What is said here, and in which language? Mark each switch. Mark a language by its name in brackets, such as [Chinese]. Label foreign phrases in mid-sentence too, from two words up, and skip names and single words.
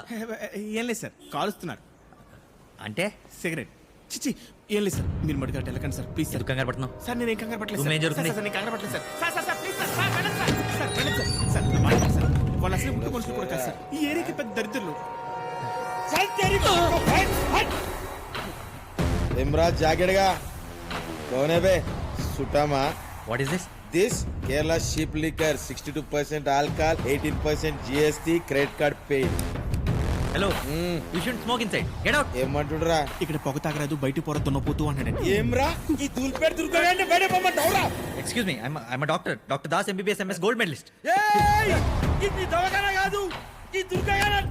[Telugu] ఏం లేదు సార్, కాలుస్తున్నారు. అంటే సిగరెట్. చిచి ఏం లేదు సార్. మీరు మడిగా వెళ్ళకండి సార్ ప్లీజ్ సార్. కంగారు పడుతున్నావు? సార్ నేను ఏం కంగారు పట్టలేదు ఏం సార్. జరుగుతుంది? సార్ నేను కంగారు పట్టలేదు సార్. సార్ సార్ సార్ ప్లీజ్ సార్. సార్ వెళ్ళండి సార్. సార్ వెళ్ళండి సార్. సార్ నా మాట వినండి సార్. వాళ్ళు అసలు ముట్టు మనుషులు కూడా కాదు సార్. ఈ ఏరియాకి పెద్ద దరిద్రులు. [Hindi] इमराज जागेड़गा कौन है बे? सुटामा. [English] What is this? This Kerala sheep liquor 62% alcohol 18% GST credit card paid. Hello, you should smoke inside. Get out. [Telugu] ఏమంటుడ్రా? ఇక్కడ పొగ తాగరాదు, బయట పొర దున్నపోతూ అన్నాడండి. ఏమ్రా ఈ దూల్పేట దుర్గగాన్ని బయట పొమ్మంటావురా? [English] Excuse me, I'm Doctor Das MBBS MS Gold Medalist. [Telugu] ఏయ్ ఇది దవకన కాదు, ఈ దుర్గగానంట.